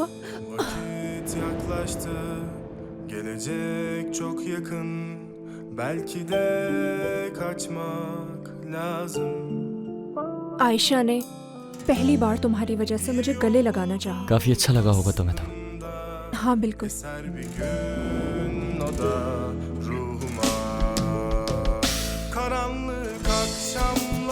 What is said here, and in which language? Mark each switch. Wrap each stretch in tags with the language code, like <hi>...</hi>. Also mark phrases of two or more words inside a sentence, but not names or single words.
<tr>Vakit yaklaştı, gelecek çok yakın. Belki de kaçmak lazım.</tr> <hi>आयशा ने पहली बार तुम्हारी वजह से मुझे गले लगाना चाहा। काफी अच्छा लगा होगा तुम्हें तो। हाँ बिल्कुल।</hi> <tr>Eser bir gün o da ruhuma. Karanlık akşam</tr>